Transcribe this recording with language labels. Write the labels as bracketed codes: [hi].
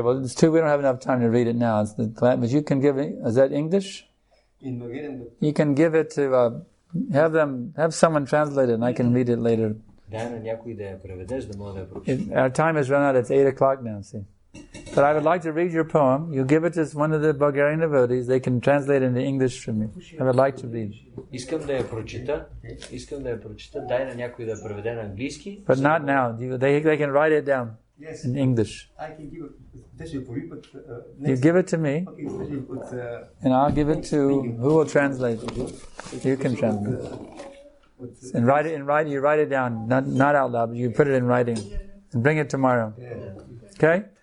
[en] Well, it's too. We don't have enough time to read it now. It's but you can give it. Is that English? In Bulgarian. You can give it to. Have someone translate it, and I can read it later. [bg] Дай на някой да я преведеш, да мога да я прочета. [en] Our time has run out. It's 8:00 now. See. But I would like to read your poem. You give it to one of the Bulgarian devotees. They can translate it into English for me. I would like to read. [bg] Искам да я прочета. Дай на някой да я преведе на английски. [en] But not now. They can write it down in English. I can give it especially for you, but You give it to me, okay, especially with and I'll give it to who will translate it. You can translate it. And write it. You write it down, not out loud, but you put it in writing, and bring it tomorrow. Okay.